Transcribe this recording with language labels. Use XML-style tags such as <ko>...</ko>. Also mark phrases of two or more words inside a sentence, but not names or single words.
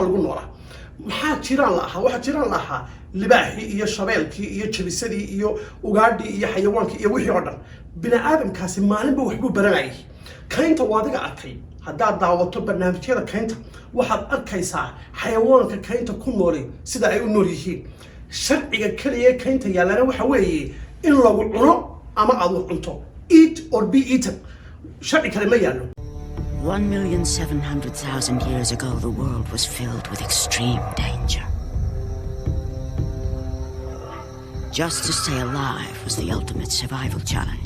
<so>lagu noolaa maxaa jiraan lahaa libaaxii iyo shabeelkii iyo jabisadii iyo ugaadhii iyo xayawaankii iyo wixii oo dhan bini aadamkaasi maalinba waxbuu baranayay kaynta waadiga arkay haddaad daawato barnaamijyada kaynta waxaad arkaysaa xayawaanka kaynta ku nooli sida ay u nool yihiin sharciga kaliya kaynta yaalana waxa weeye in lagu cuno ama aad wax cunto</so> <en>eat or be eaten</en> <so>sharci kale ma yaalo</so> <en>1,700,000 years ago, the world was filled with extreme danger. Just to stay alive was the ultimate survival challenge.</en>